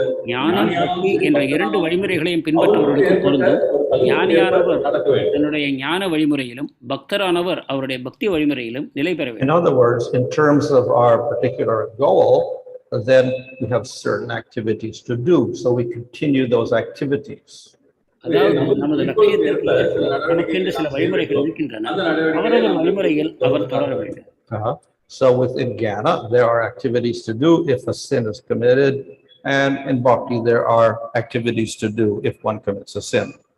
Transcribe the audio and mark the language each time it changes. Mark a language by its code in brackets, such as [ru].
[ta] ஞானம் பக்தி என்ற இரண்டு வழிமுறைகளையும் பின்பற்றுவதற்கு பொருந்தும். ஞானியானவர் தன்னுடைய ஞான வழிமுறையிலும் பக்தரானவர் அவருடைய பக்தி வழிமுறையிலும் நிலை பெற வேண்டும். [en] In other words, in terms of our particular goal, then we have certain activities to do, so we continue those activities. [ta] அதாவது நமது லட்சியத்திற்கு கணக்கென்று சில வழிமுறைகள் இருக்கின்றன, அவரவர் வழிமுறையில் அவர் தொடர வேண்டும். [en] So within jnana, there are activities to do if a sin is committed, and in bhakti, there are activities to do if one commits a sin.